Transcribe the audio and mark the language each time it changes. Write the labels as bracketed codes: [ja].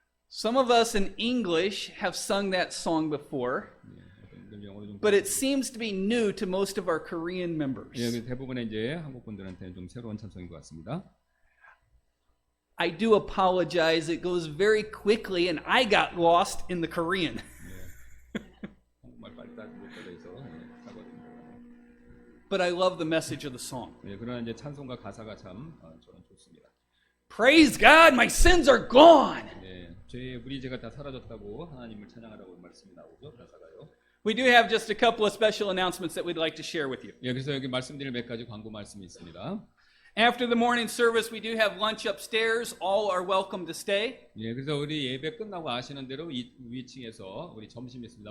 [en] Some of us in English have sung that song before, [ko] 영어로 좀. [en] but it seems to be new to most of our Korean members. [ko] 예, 대부분의 이제 한국 분들한테는 좀 새로운 찬송인 것 같습니다. [en] I do apologize. It goes very quickly, and I got lost in the Korean. [ko] 한국말 빨리 못 따라해서 사과드립니다. [en] But I love the message of the song. [ko] 예, 그러나 이제 찬송과 가사가 참 저는 좋습니다. [en] Praise God, my sins are gone. [ko] 예, 우리 죄가 다 사라졌다고 하나님을 찬양하라고 말씀이 나오죠, 가사가요. [en] We do have just a couple of special announcements that we'd like to share with you. [ko] 예, 그래서 여기 말씀드릴 몇 가지 광고 말씀이 있습니다. [en] After the morning service, we do have lunch upstairs. All are welcome to stay. [ko] 예, 그래서 우리 예배 끝나고 아시는 대로 위층에서 우리 점심이 있습니다.